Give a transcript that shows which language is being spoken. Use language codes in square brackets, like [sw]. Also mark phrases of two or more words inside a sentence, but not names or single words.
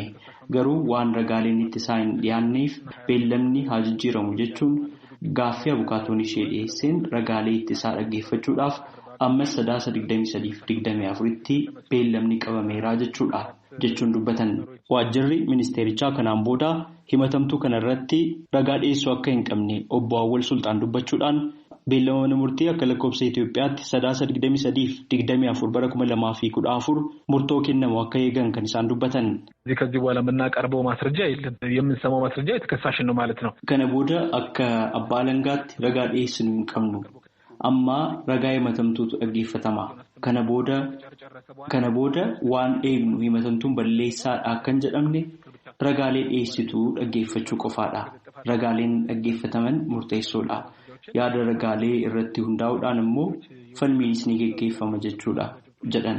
[om] Garuu waan ragaaleen ittisaa hin dhiyaanneef beellamni haa jijjiiramu jechuun gaaffii abukaatoon ishee dhiyeesseen ragaalee ittisaa dhaggeeffachuudhaaf ammas 23-24tti beellamni qabameeraa jechuun dubbatan. Waajjirri ministeerichaa kanaan booda himatamtuu kanarratti ragaa dhiyeessuu akka hin qabne obbo Awwal Sultaan dubbachuudhaan beellama mana murtii akka lakkoofsa Itoophiyaatti 23-24 bara 2014 murtoo kennamu akka eegan kan isaan dubbatan. [am] ከዚህ በኋላ የምናቀርበው ማስረጃ የለም የምንሰማው ማስረጃ የተከሳሽን ነው ማለት ነው. [om] Kana booda akka abbaa alangaatti ragaa dhiyeessinu hin qabnu. Amma ragaa himatamtuutu dhaggeeffatama. Kana booda waan eegnu himatamtuun balleessaadha kan jedhamne ragaalee dhiyeessituu dhaggeeffachuu qofaadha. Ragaaleen dhaggeeffataman murteessoodha. Yaada ragaalee irratti hundaa'uudhaan immoo falmiinis ni geggeeffama jechuudha jedhan.